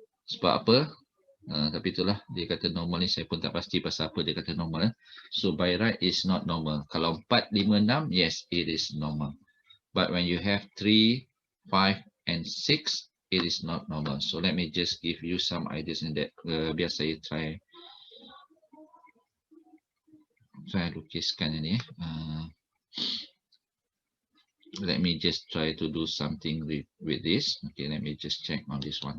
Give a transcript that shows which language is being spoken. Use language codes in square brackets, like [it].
[ms] Sebab apa? Tapi itulah dia kata normal ni, saya pun tak pasti pasal apa dia kata normal. [en] So by right is not normal. [ms] Kalau 4, 5, 6, [en] yes it is normal. but when you have 3, 5, and 6, it is not normal. So let me just give you some ideas in that. [ms] Biar saya try lukiskan ini. [en] Let me just try to do something with this. Okay, let me just check on this one.